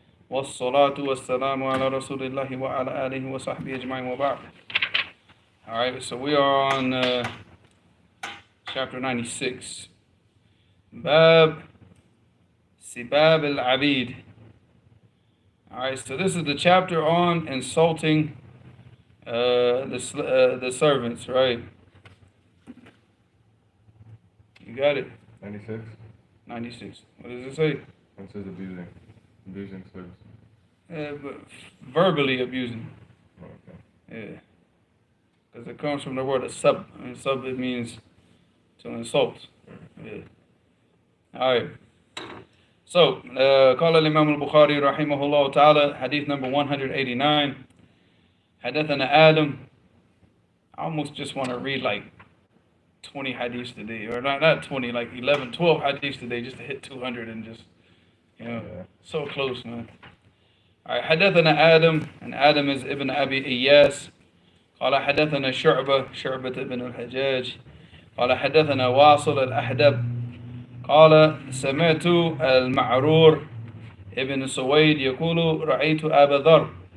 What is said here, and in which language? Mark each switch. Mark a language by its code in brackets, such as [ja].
[ar] والصلاة والسلام على رسول الله وعلى آله وصحبه أجمعين وبعد. [en] All right, so we are on chapter 96. [ar] Bab Sibab al-Abid. [en] All right, so this is the chapter on insulting the servants, right? You got it? 96. 96. What does it say? It says abusing. Abusing servants. But verbally abusing. Oh, okay. Yeah. Because it comes from the word sub. And sub, it means to insult. Yeah. All right. [ar] So, قال الإمام البخاري رحمه الله تعالى [en] hadith number 189. [ar] حدثنا Adam. [en] I almost just want to read like 20 hadiths today. Or not 20, like 11, 12 hadiths today just to hit 200 and just, you know, so close, man. All right. حدثنا Adam. And Adam is Ibn Abi Iyas. [ar] قال حدثنا شعبة بن الحجاج قال حدثنا واصل الأحدب قال سمعت المعرور ابن سويد يقول رأيت أبا ذر.